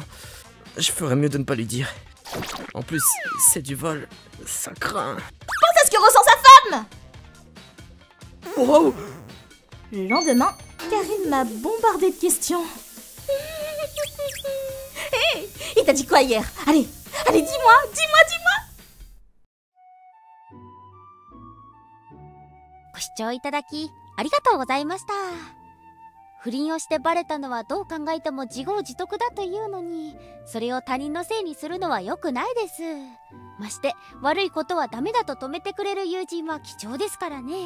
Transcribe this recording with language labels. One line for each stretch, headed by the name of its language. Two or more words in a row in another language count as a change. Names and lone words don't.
French: Je ferais mieux de ne pas lui dire. En plus, c'est du vol, ça craint. Pense à ce que ressent sa femme! Wow! Le lendemain, Karine m'a bombardé de questions. Hé! Il t'a dit quoi hier? Allez, dis-moi!
Japanese: ご視聴いただきありがとうございました。不倫をしてバレたのはどう考えても自業自得だというのに、それを他人のせいにするのは良くないです。まして悪いことはダメだと止めてくれる友人は貴重ですからね。